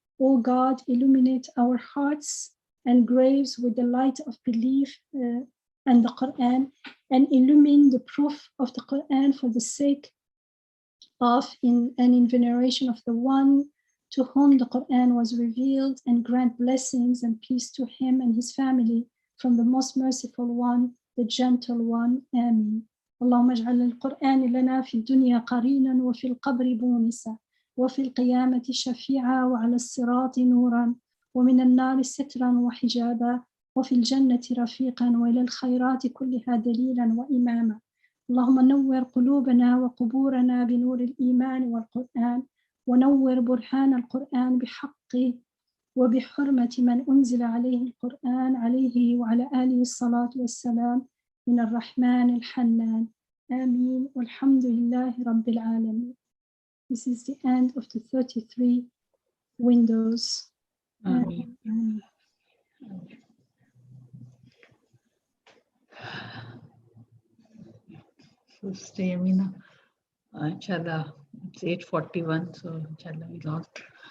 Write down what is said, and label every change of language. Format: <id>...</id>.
<en>O God, illuminate our hearts and graves with the light of belief and the Quran, and illumine the proof of the Quran for the sake of and in veneration of the one to whom the Quran was revealed, and grant blessings and peace to him and his family from the most merciful one, the gentle one. Ameen.</en> <ar>اللهم اجعل القرآن لنا في الدنيا قرينا وفي القبر بونسا وفي القيامة شفيعا وعلى الصراط نورا ومن النار سترا وحجابا وفي الجنة رفيقا وإلى الخيرات كلها دليلا وإماما. اللهم نور قلوبنا وقبورنا بنور الإيمان والقرآن، ونور برهان القرآن بحقه وبحرمة من أنزل عليه القرآن عليه وعلى آله الصلاة والسلام من الرحمن الحنان. آمين والحمد لله رب العالمين.</ar> <en>This is the end of the 33 windows. Ameen. So stay, Yamina. Inshallah, it's 8:41, so inshallah we lost.</en>